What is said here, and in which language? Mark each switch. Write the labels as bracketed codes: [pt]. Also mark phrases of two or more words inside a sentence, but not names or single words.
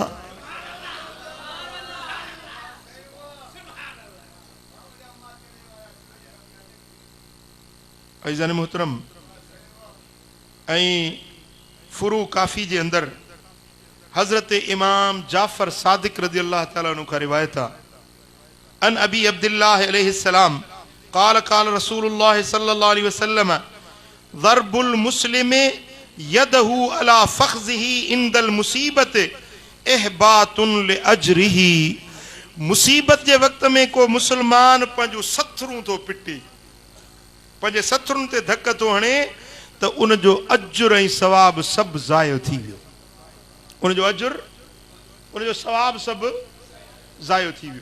[sd] अज़ीज़ान मोहतरम, ऐं फुरू काफ़ी जे अंदर हज़रत इमाम जाफ़र सादिक [ar] رضي الله تعالى عنه [sd] का रिवायत आहे, [ar] عن أبي عبد الله عليه السلام قال قال رسول الله صلى الله عليه وسلم ضرب المسلم يده على فخذه عند المصيبة إحباط لأجره. [sd] मुसीबत जे वक़्त में को मुसलमान पंहिंजो सथरूं थो पिटे, पंहिंजे सथरुनि ते धक थो हणे त उनजो अजुर ऐं सवाब सभु ज़ायो थी वियो। उनजो अजुर, उनजो सवाब सभु ज़ायो थी वियो।